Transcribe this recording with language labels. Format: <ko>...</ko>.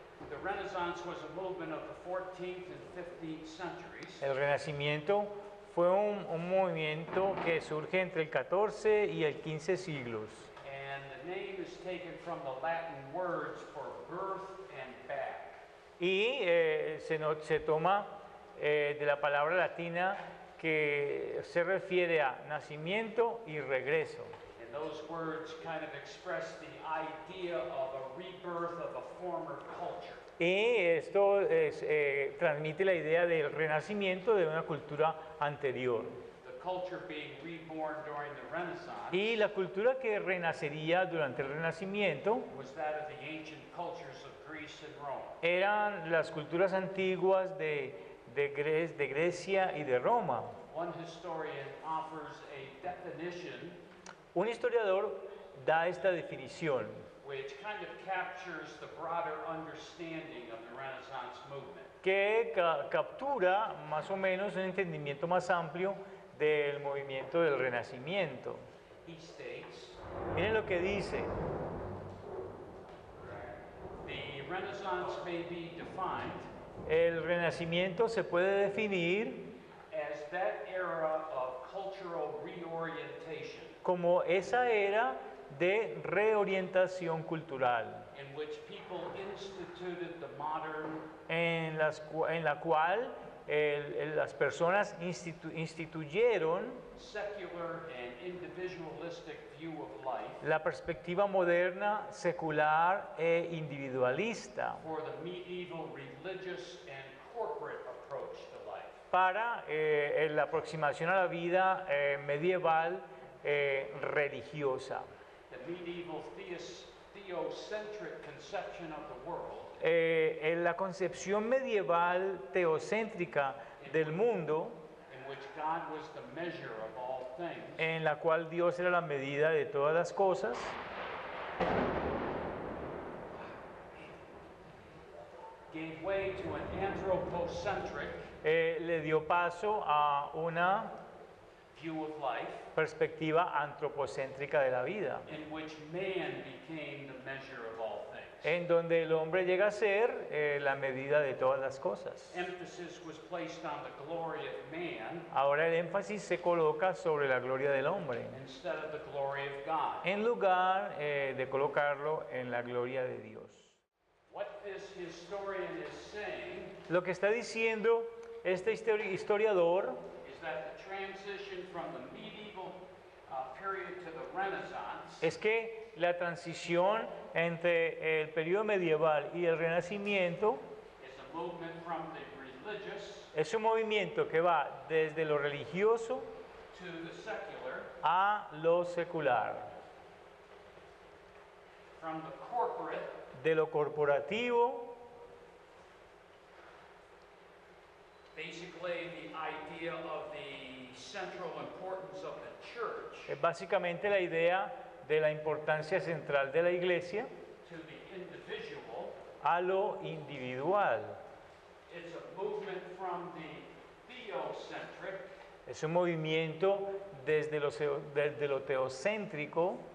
<en>The Renaissance was a movement of the 14th and 15th centuries.</en> <es>El Renacimiento fue un movimiento que surge entre el 14 y el 15 siglos.</es> <en>And the name is taken from the Latin words for birth and back.</en> <es>Y se toma de la palabra latina que se refiere a nacimiento y regreso.</es> <en>And those words kind of express the idea of a rebirth of a former culture.</en> <es>Y esto transmite la idea del renacimiento de una cultura anterior.</es> <en>The culture being reborn during the Renaissance</en> <es>Y la cultura que renacería durante el Renacimiento</es> <en>was that of the ancient cultures of Greece and Rome.</en> <es>eran las culturas antiguas de Grecia y de Roma.</es> <en>One historian offers a definition</en> <es>Un historiador da esta definición</es> <en>which kind of captures the broader understanding of the Renaissance movement.</en> <es>que captura más o menos un entendimiento más amplio del movimiento del Renacimiento.</es> <en>He states,</en> <es>Miren lo que dice.</es> <en>the Renaissance may be defined</en> <es>El Renacimiento se puede definir</es> <en>as that era of cultural reorientation</en> <es>como esa era de reorientación cultural,</es> <en>in which people instituted the modern</en> <es>en la cual las personas instituyeron</es> <en>secular and individualistic view of life</en> <es>la perspectiva moderna, secular e individualista</es> <en>for the medieval religious and corporate approach to life.</en> <es>para la aproximación a la vida medieval religiosa.</es> <en>The medieval theocentric conception of the world</en> <es>En la concepción medieval teocéntrica del mundo,</es> <en>in which God was the measure of all things,</en> <es>en la cual Dios era la medida de todas las cosas,</es> <en>gave way to an anthropocentric</en> <es>le dio paso a una</es> <en>view of life</en> <es>perspectiva antropocéntrica de la vida,</es> <en>in which man became the measure of all things.</en> <es>en donde el hombre llega a ser la medida de todas las cosas.</es> <en>Emphasis was placed on the glory of man</en> <es>Ahora el énfasis se coloca sobre la gloria del hombre,</es> <en>instead of the glory of God.</en> <es>en lugar de colocarlo en la gloria de Dios.</es> <en>What this historian is saying</en> <es>Lo que está diciendo este historiador</es> <en>is that the transition from the medieval period to the Renaissance</en> <es>es que la transición entre el periodo medieval y el Renacimiento</es> <en>is a movement from the religious</en> <es>es un movimiento que va desde lo religioso</es> <en>to the secular,</en> <es>a lo secular,</es> <en>from the corporate</en> <es>de lo corporativo,</es> <en>basically the idea of the central importance of the church,</en> <es>es básicamente la idea de la importancia central de la iglesia,</es> <en>to the individual.</en> <es>a lo individual.</es> <en>It's a movement from the theocentric</en> <es>Es un movimiento desde lo teocéntrico</es>